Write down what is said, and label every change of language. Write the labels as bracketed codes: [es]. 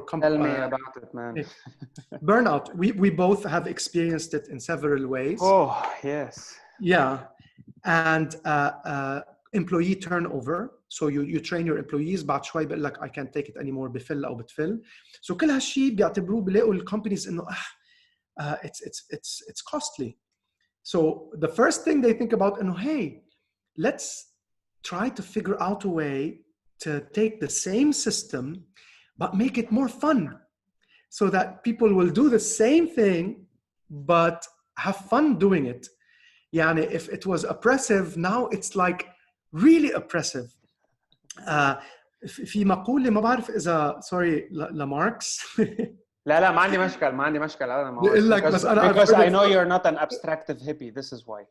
[en] Tell me about it, man. Burnout. We both have experienced it in several ways. Oh, yes. Yeah. And employee turnover. So you train your employees, [ar] بعد شوي بقول لك [en] I can't take it anymore, [ar] بفل أو بتفل. So كل هالشيء بيعتبروه بلاقوا الcompanies إنه [en] it's costly. So the first thing they think about [ar] إنه [en] hey, let's try to figure out a way to take the same system but make it more fun, so that people will do the same thing but have fun doing it. يعني if it was oppressive, now it's like really oppressive. [ar] في مقولة ما بعرف إذا sorry لماركس. لا ما عندي مشكل أنا بقول لك بس أنا [en] because I know you're not an abstractive hippie, this is why.